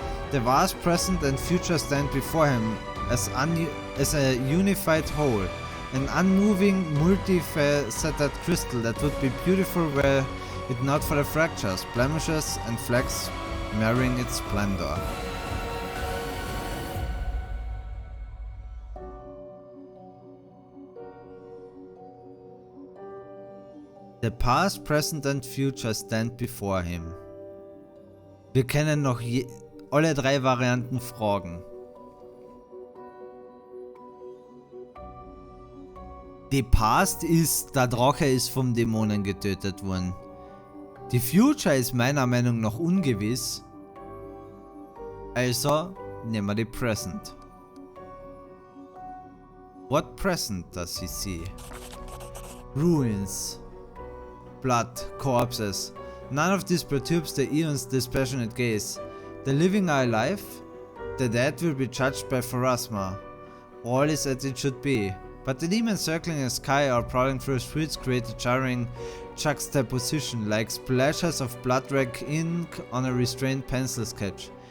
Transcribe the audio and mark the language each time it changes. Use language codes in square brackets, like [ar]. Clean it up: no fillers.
[en] The past, present and future stand before him as a unified whole, an unmoving, multifaceted crystal that would be beautiful were it not for the fractures, blemishes and flecks marring its splendor. The past, present and future stand before him. [de] Wir können noch alle drei Varianten fragen. Die Past ist, der Drache ist vom Dämonen getötet worden. Die Future ist meiner Meinung nach ungewiss. Also nehmen wir die Present. [en] What present does he see? Ruins. Blood, corpses. None of this perturbs the Eon's dispassionate gaze. The living are alive, the dead will be judged by Pharasma. All is as it should be. But the demons circling in the sky or prowling through the streets create a jarring juxtaposition, like splashes of blood-red ink on a restrained pencil sketch.